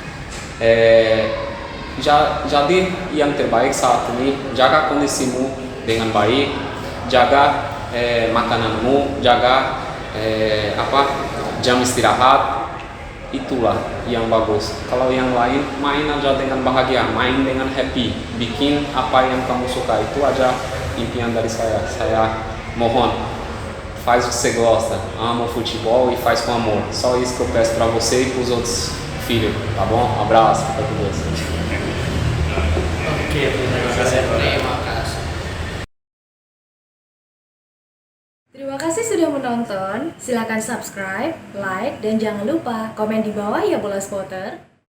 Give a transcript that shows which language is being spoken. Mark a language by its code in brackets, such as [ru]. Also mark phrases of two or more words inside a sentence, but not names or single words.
[id] Jadi yang terbaik saat ini, jaga kondisimu dengan baik, jaga makananmu, jaga jam istirahat, itulah yang bagus. Kalau yang lain, main aja dengan bahagia, main dengan happy, bikin apa yang kamu suka, itu aja impian dari saya. Saya mohon, [pt] faz o que você gosta, ama o futebol e faz com amor. Só isso que eu peço pra você e pros outros filhos, tá bom? Abraço, fica com Deus. [id] Oke, terima kasih. Terima kasih. Terima kasih sudah menonton. Silakan subscribe, like, dan jangan lupa komen di bawah ya Bola Spotter.